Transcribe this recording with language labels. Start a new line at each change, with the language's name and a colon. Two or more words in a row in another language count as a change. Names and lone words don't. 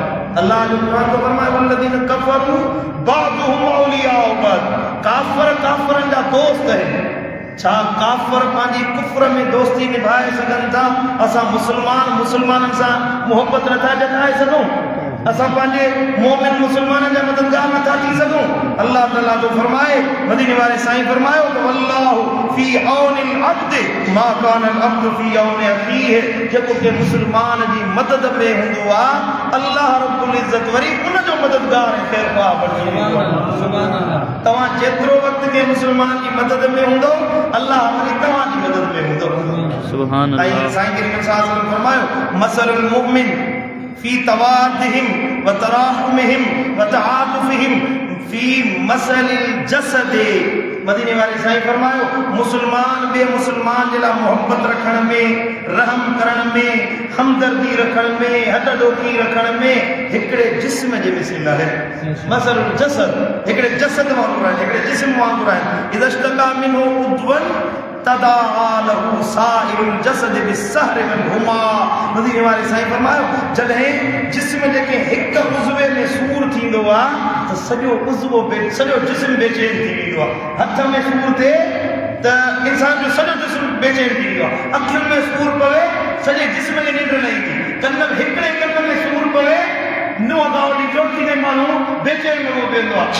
Sindhi: अल्लाह जो क़ुरान तो फरमाए,
Arabic: والذين كفروا بعضهم أولياء بعض,
Sindhi: काफ़िर काफ़िरनि जा दोस्त आहिनि। छा काफ़िर पंहिंजी कुफ्र में दोस्ती निभाए सघनि था? असां मुस्लमाननि सां मुहबत नथा जताए सघूं? असां पंहिंजे मोमिन मुस्लमाननि जा मददगार नथा थी सघूं? अल्लाह ताला तो फरमाए, मदीने वारे साईं फरमायो त
Arabic: والله في عون العبد ما كان العبد في عون أخيه,
Sindhi: जेको के मुस्लमान जी मदद में हूंदो आहे, अल्लाह रब्बुल इज़्ज़त वरी उन जो मददगार ऐं ख़ैरख़्वाह बणिजी वेंदो आहे।
Arabic: سبحان الله.
Sindhi: तव्हां जेतिरो वक़्त के मुस्लमान जी मदद में हूंदो, अल्लाह वरी तव्हां जी मदद में हूंदो।
Arabic: سبحان الله.
Sindhi: ऐं साईं करीम
Arabic: صلى الله عليه وسلم
Sindhi: फरमायो,
Arabic: مثل المؤمنين في توادهم و تراحمهم و تعاطفهم في مثل الجسد.
Sindhi: मदीने वाले साईं फरमायो, मुस्लमान बे मुस्लमान जे लाइ मोहब्बत रखण में, रहम करण में, हमदर्दी रखण में, हॾॾोखी रखण में हिकिड़े जिस्म जे मिसल आहे।
Arabic: مثل الجسد,
Sindhi: हिकिड़े जसद वांगुरु आहे, हिकिड़े जिस्म वांगुरु आहे।
Arabic: إذا اشتكى منه عضو تداعى له سائر الجسد بالسهر والحمى.
Sindhi: मदीने वाले साईं फरमायो, जॾहिं जिस्म जेके हिक उज़वे में सूर थींदो आहे त सॼो उज़वो सॼो जिस्म बेचैन थी वेंदो आहे। हथ में सूर थिए त इंसान जो सॼो जिस्म बेचैन थी वियो आहे। अखियुनि में सूर पवे, सॼे जिस्म खे निंड न ईंदी। कन हिकिड़े कन में सूर पवे, नो गावली चोटी में माण्हू बेचैन लॻो पवंदो आहे।